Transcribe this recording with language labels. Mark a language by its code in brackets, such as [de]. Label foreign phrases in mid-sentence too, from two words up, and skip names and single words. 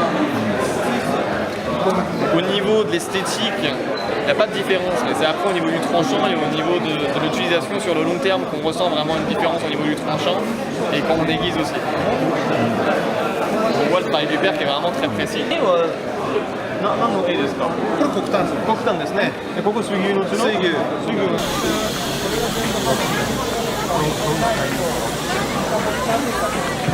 [fr] Au niveau de l'esthétique, il n'y a pas de différence, mais c'est après au niveau du tranchant et au niveau de l'utilisation sur le long terme qu'on ressent vraiment une différence au niveau du tranchant et quand on déguise aussi. On voit le travail du père qui est vraiment très précis. [ja] 何の絵ですか？これ黒炭です。黒炭ですね。ここ水牛のうちの水牛。水牛。